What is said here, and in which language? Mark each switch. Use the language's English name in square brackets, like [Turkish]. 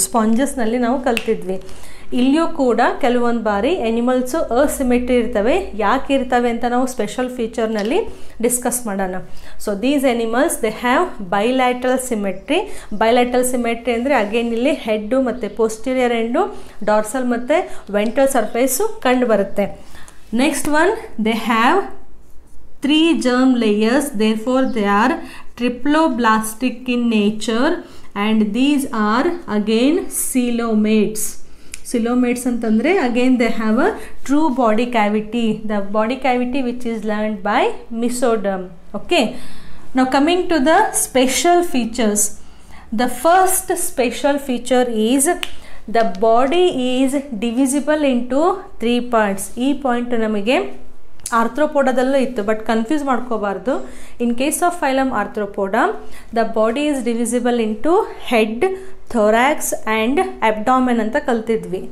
[Kannada] ಸ್ಪಾಂಜಸ್ನಲ್ಲಿ ನಾವು ಕಲ್ತಿದ್ವಿ. ಇಲ್ಲಿಯೂ ಕೂಡ ಕೆಲವೊಂದು ಬಾರಿ ಎನಿಮಲ್ಸು ಅಸಿಮೆಟ್ರಿ ಇರ್ತವೆ. ಯಾಕೆ ಇರ್ತವೆ ಅಂತ ನಾವು ಸ್ಪೆಷಲ್ ಫೀಚರ್ನಲ್ಲಿ ಡಿಸ್ಕಸ್ ಮಾಡೋಣ. [English] So these animals they have bilateral symmetry. [Kannada] Bilateral symmetry ಅಂದರೆ ಅಗೇನ್ ಇಲ್ಲಿ ಹೆಡ್ಡು ಮತ್ತು ಪೋಸ್ಟೀರಿಯರ್ ಎಂಡು, ಡಾರ್ಸಲ್ ಮತ್ತು ವೆಂಟ್ರಲ್ ಸರ್ಫೇಸು ಕಂಡು ಬರುತ್ತೆ. [English] Next one, they have 3 germ layers, therefore they are triploblastic in nature and these are again coelomates. Coelomates ಅಂತಂದರೆ again they have a true body cavity, the body cavity which is learned by mesoderm. Okay, now coming to the special features. The first special feature is the body is divisible into 3 parts. [Kannada] ಈ point ನಮಗೆ ಆರ್ಥ್ರೋಪೋಡಾದಲ್ಲೂ ಇತ್ತು, but confuse ಮಾಡ್ಕೋಬಾರ್ದು. [English] in case of phylum arthropoda the body is divisible into head, thorax and abdomen [Kannada] ಅಂತ ಕಲ್ತಿದ್ವಿ.